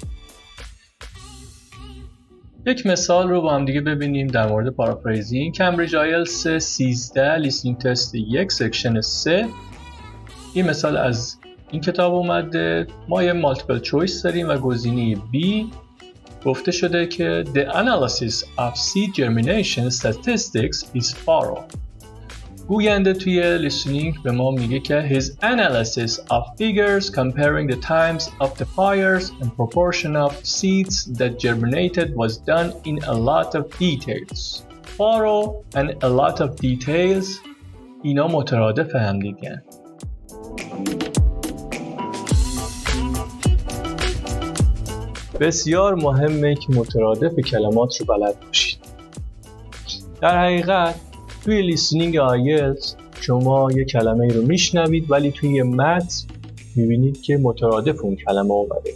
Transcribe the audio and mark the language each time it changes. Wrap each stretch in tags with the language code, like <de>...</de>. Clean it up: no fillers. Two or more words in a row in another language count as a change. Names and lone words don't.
<fa>یک مثال رو با هم دیگه ببینیم در مورد پارافریزینگ.</fa> <en>Cambridge IELTS 13 Listening Test 1 Section 3.</en> <fa>این مثال از این کتاب اومده. ما یه</fa> <en>multiple choice</en> <fa>داریم و گزینه B گفته شده که</fa> <en>The analysis of seed germination statistics is thorough.</en> <fa>گوینده توی listening به ما میگه که</fa> <en>His analysis of figures comparing the times of the fires and proportion of seeds that germinated was done in a lot of details. Thorough and a lot of details</en> <fa>اینا مترادف هم دیگه. بسیار مهمه که مترادف کلمات رو بلد باشید. در حقیقت توی</fa> <en>listening IELTS</en> <fa>شما یه کلمه رو میشنوید ولی توی متن میبینید که مترادف اون کلمه اومده.</fa>